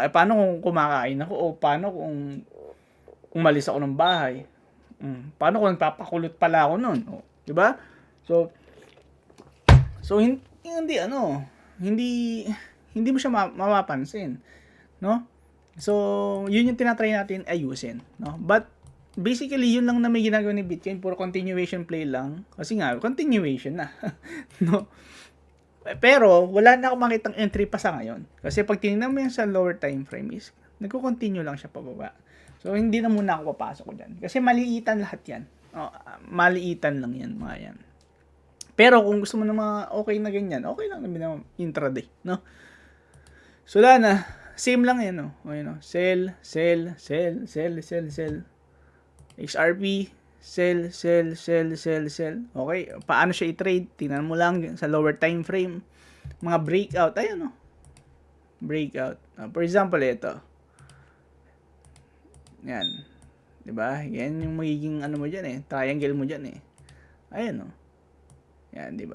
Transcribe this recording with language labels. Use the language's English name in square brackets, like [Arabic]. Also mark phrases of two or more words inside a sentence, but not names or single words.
[Filipino] Paano kung kumakain ako o paano kung umalis ako ng bahay? Paano kung nagpapakulot pala ako noon? 'Di ba? So hindi mo siya mapapansin, no? So, yun yung tinatry natin ayusin, [English] no? But, basically, [Filipino] yun lang na may ginagawa ni Bitcoin, puro continuation play lang. Kasi nga, continuation na, no? Pero, wala na akong makitang entry pa sa ngayon. Kasi pag tinignan mo yan sa [English] lower time frame [Filipino] is, nagko-continue lang siya pababa. So, hindi na muna ako papasok ko dyan. Kasi maliitan lahat yan. Oh, maliitan lang yan, mga yan. Pero kung gusto mo ng mga okay na ganyan, okay lang naman na intraday, no? So, wala na. Same lang yan, no? Okay, no? [English] Sell, sell, sell, sell, sell, sell. XRP, sell, sell, sell, sell, sell. [Filipino] Okay, paano siya i-trade? Tingnan mo lang sa [English] lower time frame. [Filipino] Mga breakout, ayan, no? Breakout. [English] For example, [Filipino] ito. Yan. 'Di ba? Yan yung magiging ano mo diyan eh, triangle mo diyan eh. Ayan, no? Yan, 'di ba?